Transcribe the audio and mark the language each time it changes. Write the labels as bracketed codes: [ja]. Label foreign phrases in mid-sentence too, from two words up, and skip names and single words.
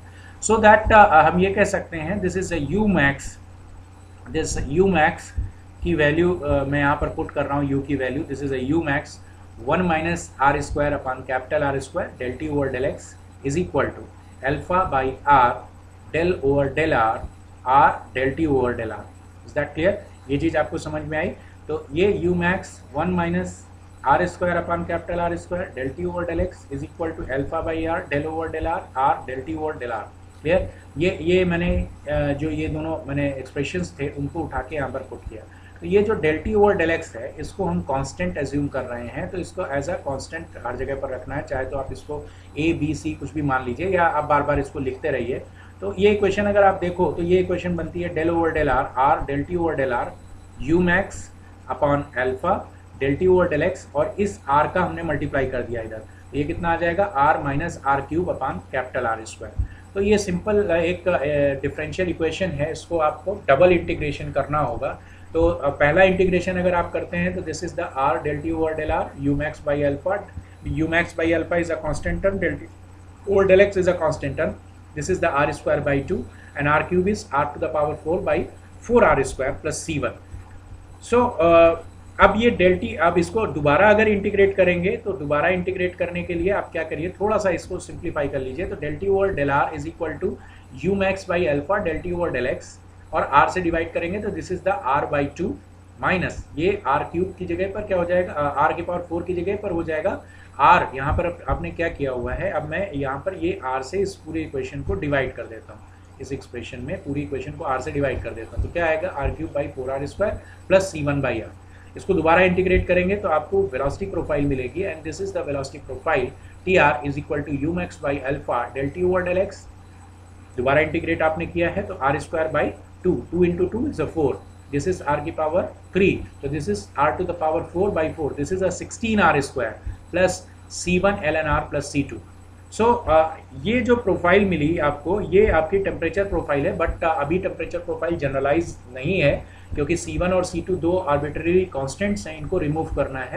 [en] so that [hi] हम ये कह सकते हैं [en] this is U max, this U max [hi] की वैल्यू मैं यहाँ पर पुट कर रहा हूँ U की वैल्यू. [en] this is U max 1 minus R square upon capital R square del T over del X is equal to alpha by R del over del R del T over del R. Is that clear? [hi] ये चीज़ आपको समझ में आई? तो ये [en] U max 1 minus R square upon capital R square del T over del X is equal to alpha by R del over del R del T over del R. Clear? [hi] ये मैंने जो ये दोनों मैंने एक्सप्रेशंस थे उनको उठा के यहाँ पर पुट किया. तो ये जो del T ओवर del X है इसको हम [en] constant assume [hi] कर रहे हैं, तो इसको [en] as a constant [hi] हर जगह पर रखना है. चाहे तो आप इसको A B C कुछ भी मान लीजिए या आप बार बार इसको लिखते रहिए. तो ये इक्वेशन अगर आप देखो तो ये इक्वेशन बनती है [en] del over del R del T over del R U max upon alpha del T over del X, [hi] और इस R का हमने मल्टीप्लाई कर दिया इधर, तो ये कितना आ जाएगा [en] R minus R cube upon capital R square. [hi] तो ये सिंपल एक [en] differential equation [hi] है, इसको आपको [en] double integration [hi] करना होगा. तो पहला इंटीग्रेशन अगर आप करते हैं तो [en] this is the R del T over del R U max by alpha. U max by alpha is a constant term, del T over del X is a constant term. This is the R square by 2 and R cube is R to the power 4 by 4R square plus C1. [hi] So अब ये del T, अब इसको दोबारा अगर इंटीग्रेट करेंगे तो दोबारा इंटीग्रेट करने के लिए आप क्या करिए, थोड़ा सा इसको सिंप्लीफाई कर लीजिए. तो [en] del T over del R is equal to U max by alpha del T over del X, [hi] और R से डिवाइड करेंगे तो [en] this is the R by 2 minus [hi] ये [en] R cube [hi] की जगह पर क्या हो जाएगा, आर के पावर 4 की जगह पर हो जाएगा आर। यहाँ पर आपने क्या किया हुआ है, अब मैं यहाँ पर ये आर से इस पूरे इक्वेशन को डिवाइड कर देता हूँ, इस एक्सप्रेशन में पूरी इक्वेशन को आर से डिवाइड कर देता हूँ, तो क्या आएगा [en] R cube by 4r square plus C1 by R. [hi] इसको दोबारा इंटीग्रेट करेंगे तो आपको [en] velocity profile [hi] मिलेगी, [en] and this is the velocity profile T R is equal to U max by alpha del T over del X. [hi] दोबारा इंटीग्रेट आपने किया है तो [en] R square by 2 into 2 is 4, this is [hi] आर की पावर 3, तो [en] this is R to the power 4 by 4, this is a 16r square plus C1 ln r plus C2. [hi] सो ये जो प्रोफाइल मिली आपको, ये आपकी [en] temperature profile [hi] है, बट अभी [en] temperature profile [hi] जनरलाइज नहीं है क्योंकि C1 और C2 दो [en] arbitrary constants [hi] हैं, इनको रिमूव करना है।